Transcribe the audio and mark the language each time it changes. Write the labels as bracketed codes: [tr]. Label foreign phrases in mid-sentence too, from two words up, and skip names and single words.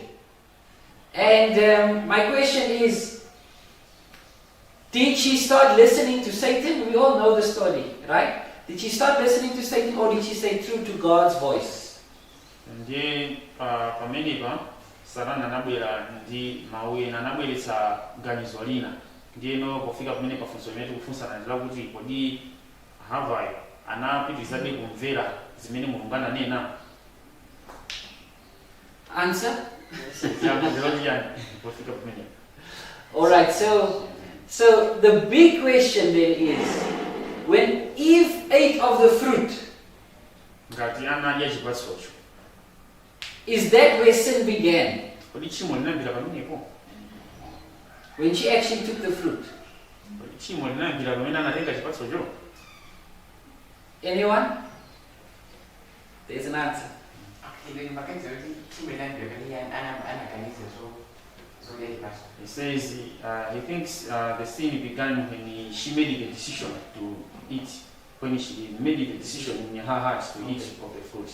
[en] And my question is, did she start listening to Satan? We all know the story, right? Did she start listening to Satan, or did she stay true to God's voice? [ny] Ndiye pamenepa Satana anabwera ndi mawu ena, anabweretsa ganizo lina. Ndiyeno pofika pamene pafunso limene tikufunsana ndi lakuti kodi Havayo anapitirizabe kumvera zimene Mulungu ananena? [en] Answer? [ny] Pofika [en] Alright, so the big question then is, when Eve ate of the fruit, [ny] ngati anadya chipatsocho, [en] is that where sin began? [ny] kodi tchimo linayambira pamenepo? [en] When she actually took the fruit? [ny] Kodi tchimo linayambira pamene anatenga chipatsocho? [en] Anyone? There's an answer. He says he thinks the sin began when she made the decision to eat, when she made the decision in her heart to eat of the fruit.